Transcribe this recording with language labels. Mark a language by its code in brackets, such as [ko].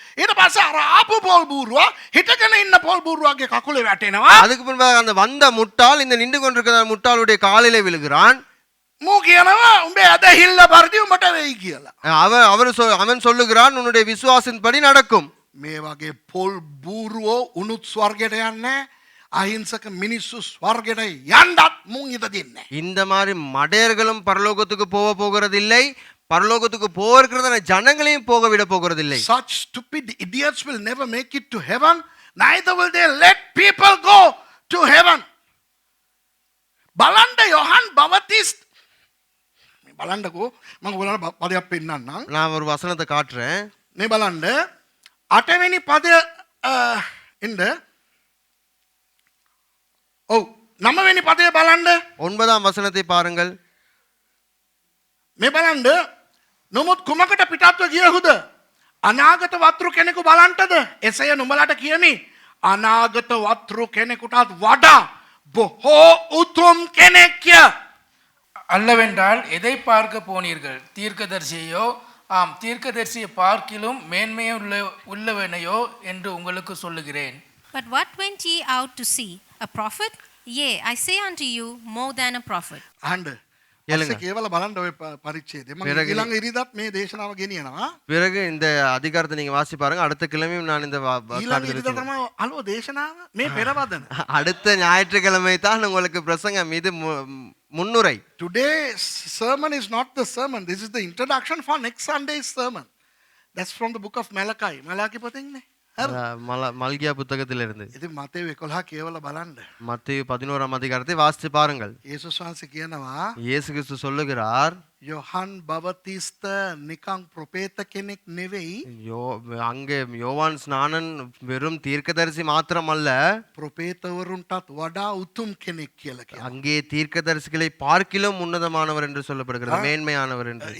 [si] ඊට පස්සේ අර ආපු පොල් බූරුවා හිටගෙන ඉන්න පොල් බූරුවාගේ කකුලේ වැටෙනවා. [ta] அதுக்கு பின்பாக அந்த வந்த முட்டாள் இந்த நின்று கொண்டிருக்கிற முட்டாளுடைய காலிலே விழுகிறான். [si] මූ කියනවා උඹේ ඇදහිල්ල පරිදි උඹට වෙයි කියලා. [ta] அவன் சொல்லுகிறான் உன்னுடைய விசுவாசின்படி நடக்கும். [si] මේ වගේ පොල් බූරුවෝ උනුත් ස්වර්ගයට යන්නේ අහිංසක මිනිස්සු ස්වර්ගයට යන්නත් මුන් ඉඩ දෙන්නේ. [ta] இந்த மாதிரி மடையர்களும் பரலோகத்துக்கு போகிறதில்லை பரலோகத்துக்கு போகிறதான ஜனங்களையும் போக விட போகிறதில்லை. [en] Such stupid idiots will never make it to heaven, neither will they let people go to heaven. [si] බලන්න යොහන් බවතිස්ත මේ බලන්නකෝ මම ඔයාලට පදයක් පෙන්නන්නම්. [ta] நான் ஒரு வசனத்தை காட்டுறேன். [si] මේ බලන්න 8 වෙනි පදය ඉන්න. ඔව් 9 වෙනි පදය බලන්න. [ta] 9ஆம் வசனத்தை பாருங்கள். [si] මේ බලන්න නොමුත් කුමකට පිටත්ව ගියහුද? අනාගත වත්රු කෙනෙකු බලන්ටද? එසේය නුඹලට කියමි. අනාගත වත්රු කෙනෙකුටත් වඩා බොහෝ උතුම් කෙනෙක්ය. [ta] அல்லவென்றால் எதை பார்க்க போனீர்கள்? தீர்க்கதரிசியையோ? ஆம், தீர்க்கதரிசியை பார்க்கிலும் மேன்மையை உள்ளவனையோ என்று உங்களுக்கு சொல்லுகிறேன். [en] But what went ye out to see? A prophet? Yea, I say unto you, more than a prophet. [si] අහන්න. [ta] கேளுங்க. [si] கேவල බලන්න ඔය පරිච්ඡේදය. මම ඊළඟ ඉරිදත් මේ දේශනාව ගෙනියනවා. [ta] பிறகு இந்த அதிகாரத்தை நீங்க வாசி பாருங்க. அடுத்த கிழமையும் நான் இந்த [si] ඊළඟ ඉරිදා තමයි අලුව දේශනාව මේ පෙරවදන. [ta] அடுத்த ஞாயிற்றுக்கிழமை தான் உங்களுக்கு பிரசங்கம் இது முன்னுரை. [en] Today's sermon is not the sermon. This is the introduction for next Sunday's sermon. That's from the book of Malachi. [si] Malachi පොතෙන්නේ. [ta] மல்கியா புத்தகத்திலிருந்து. [si] ඉතින් මතේ 11 කියවල බලන්න. [ta] மத்தேயு 11ஆம் அதிகாரத்தை வாசித்து பாருங்கள். [si] යේසුස් වහන්සේ කියනවා [ta] இயேசு கிறிஸ்து சொல்லுகிறார் [si] යොහන් බවතිස්ත නිකං ප්‍රොපේත කෙනෙක් නෙවෙයි. [ta] அங்கே யோவான் ஸ்நானன் வெறும் தீர்க்கதரிசி மாத்திரமல்ல [si] ප්‍රොපේතවරුන්ටත් වඩා උතුම් කෙනෙක් කියලා කියනවා. [ta] அங்கே தீர்க்கதரிசிகளை பார்க்கிலும் உன்னதமானவர் என்று சொல்லப்படுகிறது, மேன்மையானவர் என்று.